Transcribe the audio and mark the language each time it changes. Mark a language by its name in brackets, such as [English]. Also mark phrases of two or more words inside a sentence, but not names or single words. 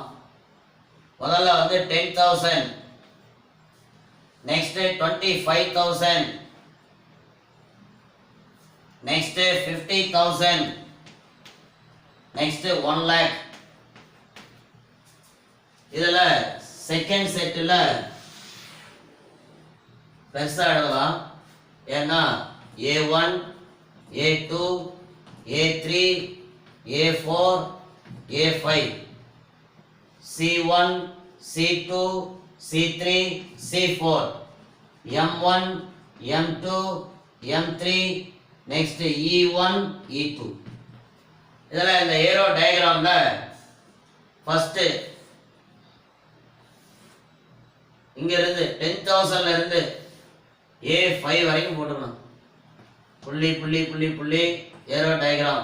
[Tamil] முதல்ல வந்து 10,000, நெக்ஸ்ட் 25,000, நெக்ஸ்ட் 50,000, நெக்ஸ்ட் 1 lakh. இதுல [English] second setil [Tamil] பெருசாக எழுதலாம். ஏன்னா A1, A2, A3, A4, A5, C1, C2, C3, C4, M1, M2, M3, next E1, E2. இதெல்லாம் இந்த [English] arrow diagramல first [Tamil] இங்க இருந்து 10,000ல இருந்து A5 வரைக்கும் போட்டுக்கணும். புள்ளி புள்ளி புள்ளி புள்ளி [English] arrow diagram.